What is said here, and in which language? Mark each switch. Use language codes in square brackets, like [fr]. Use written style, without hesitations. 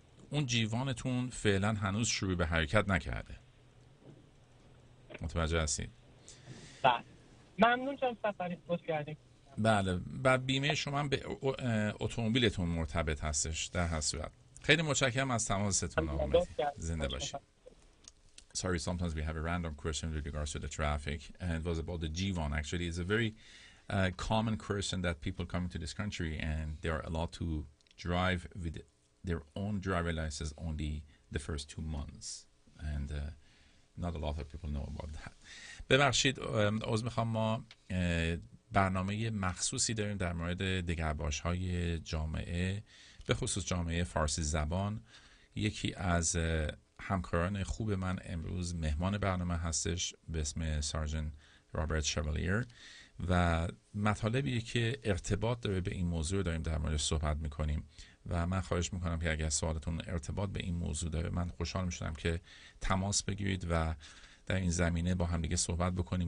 [fa] اون جیوانتون فعلا هنوز شروع به حرکت نکرده. متوجه هستید؟ بله. ممنون چون سفری بود کردیم. بله. بعد بیمه شما هم به اتومبیلتون مرتبط هستش در هر صورت. خیلی متشکرم از تماستون آقا مهدی. زنده باشید. [en] Sorry, sometimes we have a random question with regards to the traffic, and it was about the G1. Actually, it's a very common question that people come into this country and they are allowed to drive with their own driver license only the first 2 months, and not a lot of people know about that. [fa] ببخشید عذر میخوام، ما برنامه مخصوصی داریم در مورد دگرباش‌های جامعه به خصوص جامعه فارسی زبان. یکی از همکاران خوب من امروز مهمان برنامه هستش به اسم سارجن رابرت شوالیر و مطالبی که ارتباط داره به این موضوع داریم در موردش صحبت میکنیم و من خواهش میکنم که اگر سوالتون ارتباط به این موضوع داره من خوشحال میشم که تماس بگیرید و در این زمینه با هم دیگه صحبت بکنیم.